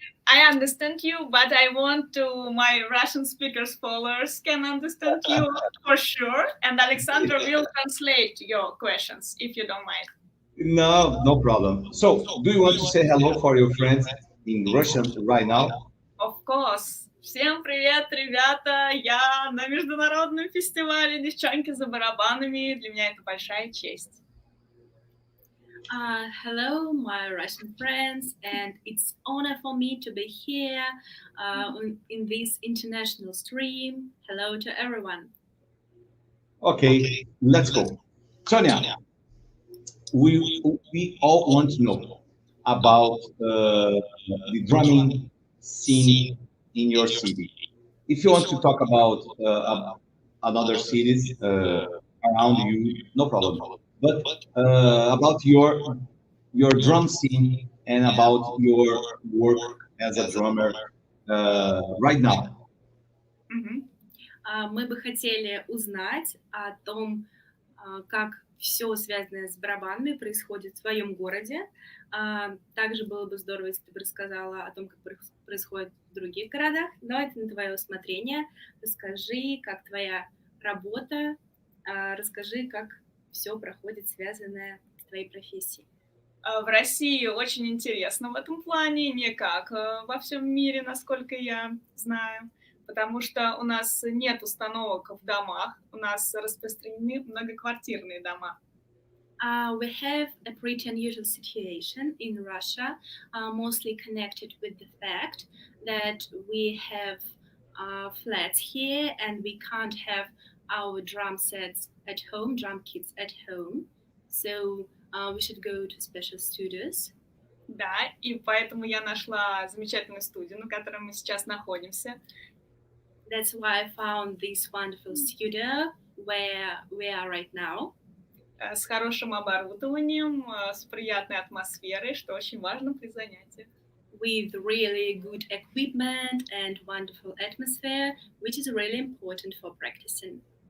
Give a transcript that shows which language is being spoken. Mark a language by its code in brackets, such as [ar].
[en] I understand you, but I want to my Russian speakers followers can understand you for sure. And Alexandra will translate your questions if you don't mind. No problem. So, do you want to say hello for your friends in Russian right now? Of course. [ru] Всем привет, ребята! Я на международном фестивале «Девчонки за барабанами». Для меня это большая честь. [en] Hello, my Russian friends, and it's honor for me to be here in this international stream. Hello to everyone. Okay, let's go. Sonia, we all want to know about the drumming scene in your city. If you want to talk about another cities around you, no problem. But about your drum scene and about your work as a drummer right now. Мгм. [ru] Мы бы хотели узнать о том, как все связанное с барабанами происходит в твоем городе. Также было бы здорово, если ты бы рассказала о том, как происходит в других городах, но это на твое усмотрение. Расскажи, как твоя работа, расскажи, как все проходит, связанное с твоей профессией. В России очень интересно в этом плане, не как во всем мире, насколько я знаю, потому что у нас нет установок в домах, у нас распространены многоквартирные дома. [en] We have a pretty unusual situation in Russia, mostly connected with the fact that we have flats here and we can't have our drum sets at home, drum kits at home. So we should go to special studios. [ru] Да, и поэтому я нашла замечательную студию, на которой мы сейчас находимся. [en] That's why I found this wonderful studio where we are right now. [ru] с хорошим оборудованием, с приятной атмосферой, что очень важно при занятиях. [en] With really good equipment and wonderful atmosphere, which is really important for practicing.